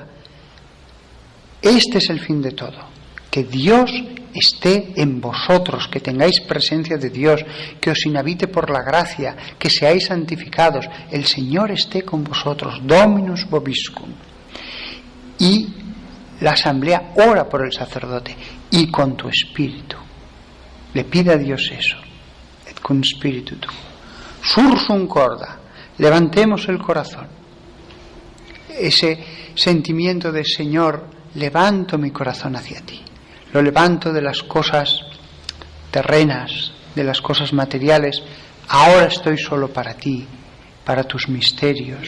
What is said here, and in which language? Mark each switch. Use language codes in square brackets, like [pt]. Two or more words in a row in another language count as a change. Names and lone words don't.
[es] Este es el fin de todo, que Dios esté en vosotros, que tengáis presencia de Dios, que os inhabite por la gracia, que seáis santificados. El Señor esté con vosotros, [la] Dominus vobiscum. [es] Y la asamblea ora por el sacerdote y con tu espíritu. Le pide a Dios eso. [la] Et cum spiritu tuo. Sursum corda. [es] Levantemos el corazón. Ese sentimiento de Señor, levanto mi corazón hacia ti. Lo levanto de las cosas terrenas, de las cosas materiales. Ahora estoy solo para ti, para tus misterios.